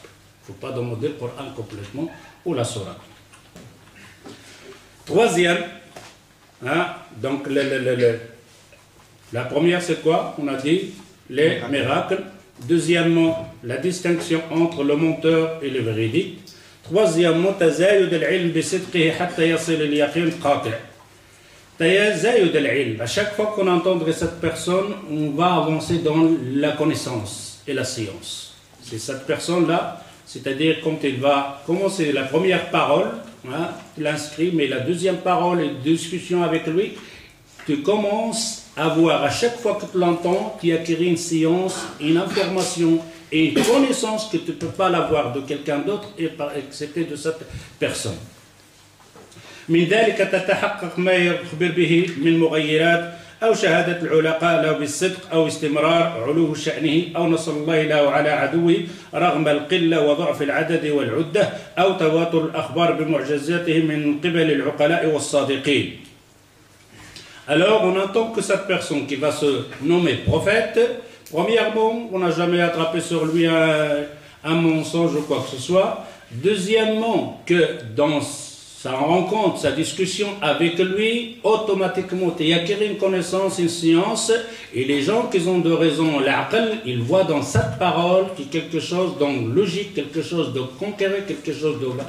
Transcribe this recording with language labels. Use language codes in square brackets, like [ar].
[fr] Il ne faut pas demander le Coran complètement ou la Sourate. Troisième, hein, donc la première c'est quoi? On a dit les miracles. Deuxièmement, la distinction entre le menteur et le véridique. Troisièmement, [ar] تزايد العلم بصدقه حتى يصل اليقين قاطع. تزايد العلم. [fr] À chaque fois qu'on entendrait cette personne, on va avancer dans la connaissance et la science. C'est cette personne-là, c'est-à-dire quand il va commencer la première parole, hein, tu l'inscris, mais la deuxième parole et discussion avec lui, tu commences à voir à chaque fois que tu l'entends, tu acquiers une science, une information et une connaissance que tu ne peux pas l'avoir de quelqu'un d'autre, excepté de cette personne. [ar] من ذلك تتحقق ما يخبر به من مغيرات أو شهادة العلقاء له بالصدق أو استمرار علو شأنه أو نصر الله له على عدوه رغم القلة وضعف العدد والعدة أو تواتر الأخبار بمعجزاته من قبل العقلاء والصادقين. [fr] Alors, on entend que cette personne qui va se nommer prophète, premièrement, on n'a jamais attrapé sur lui un mensonge ou quoi que ce soit. Deuxièmement, que dans sa rencontre, sa discussion avec lui, automatiquement, il y a une connaissance, une science, et les gens qui ont de raison, l'aql, ils voient dans cette parole quelque chose de logique, quelque chose de conquéré, quelque chose de...